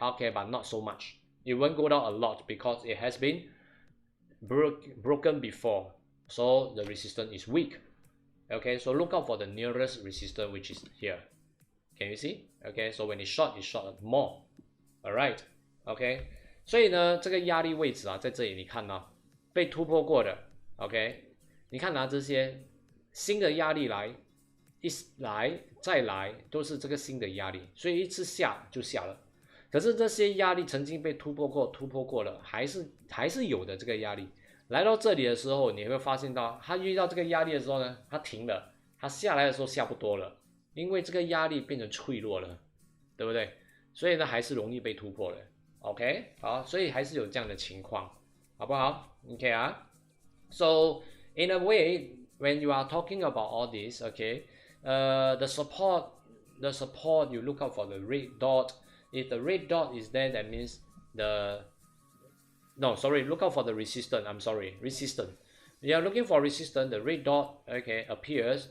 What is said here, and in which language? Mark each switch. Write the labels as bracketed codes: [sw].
[en] Okay, but not so much. It won't go down a lot because it has been broken before. So the resistance is weak. Okay, so look out for the nearest resistance, which is here. Can you see? Okay, so when it's short more. Alright, okay. [zh] 所以呢，这个压力位置啊，在这里你看呢，被突破过的 ，OK， 你看这些新的压力来，一来再来都是这个新的压力，所以一次下就下了。可是这些压力曾经被突破过了，还是有的这个压力。来到这里的时候，你会发现到它遇到这个压力的时候呢，它停了，它下来的时候下不多了，因为这个压力变成脆弱了，对不对？所以呢，还是容易被突破的。OK， 好，所以还是有这样的情况。好不好 ？OK 啊。 [en] So in a way, when you are talking about all this, okay, the support you look out for the red dot. If the red dot is there, that means look out for the resistance. I'm sorry, resistance. You are looking for resistance. The red dot, okay, appears.